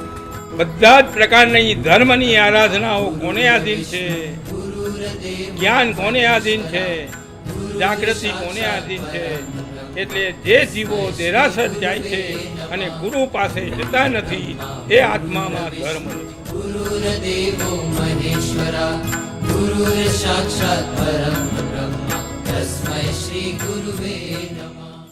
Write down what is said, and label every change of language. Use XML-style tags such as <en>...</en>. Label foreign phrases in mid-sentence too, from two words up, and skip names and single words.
<gu>બધા જ પ્રકારની ધર્મની આરાધનાઓ કોને આધીન છે? જ્ઞાન કોને આધીન છે? જાગૃતિ કોને આધીન છે? એટલે જે જીવો દેરાસર જાય છે અને ગુરુ પાસે જતા નથી એ આત્મામાં ધર્મ નથી।</gu> <sa>गुरुर्देवो महेश्वरा गुरुर्साक्षात् परं ब्रह्म तस्मै श्री गुरुवे नमः।</sa>